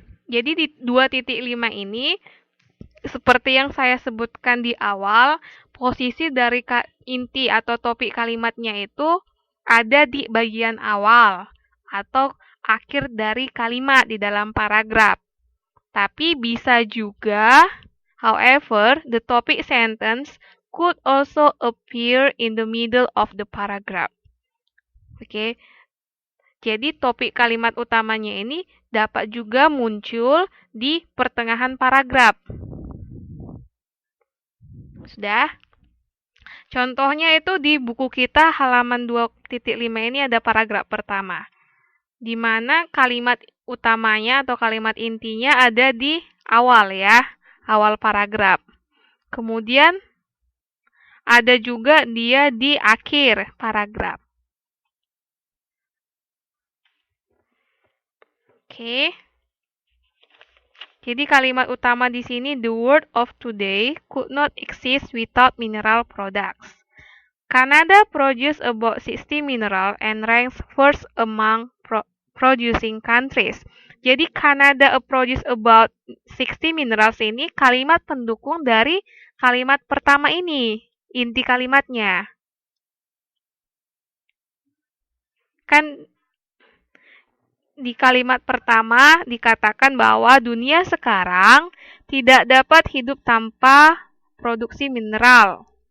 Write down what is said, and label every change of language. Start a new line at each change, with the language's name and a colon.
Indonesian: Jadi di 2.5 ini seperti yang saya sebutkan di awal, posisi dari inti atau topik kalimatnya itu ada di bagian awal atau akhir dari kalimat di dalam paragraf. Tapi bisa juga,
English: however, the topic sentence could also appear in the middle of the paragraph.
Indonesian: Oke. Jadi topik kalimat utamanya ini dapat juga muncul di pertengahan paragraf. Sudah? Contohnya itu di buku kita halaman 2.5 ini ada paragraf pertama, di mana kalimat utamanya atau kalimat intinya ada di awal ya, awal paragraf. Kemudian ada juga dia di akhir paragraf. Oke. Jadi kalimat utama di sini,
English: the world of today could not exist without mineral products. Canada produces about 60 mineral and ranks first among producing countries.
Indonesian: Jadi
English: Canada produce about 60 minerals
Indonesian: ini kalimat pendukung dari kalimat pertama ini, inti kalimatnya. Kan di kalimat pertama dikatakan bahwa dunia sekarang tidak dapat hidup tanpa produksi mineral.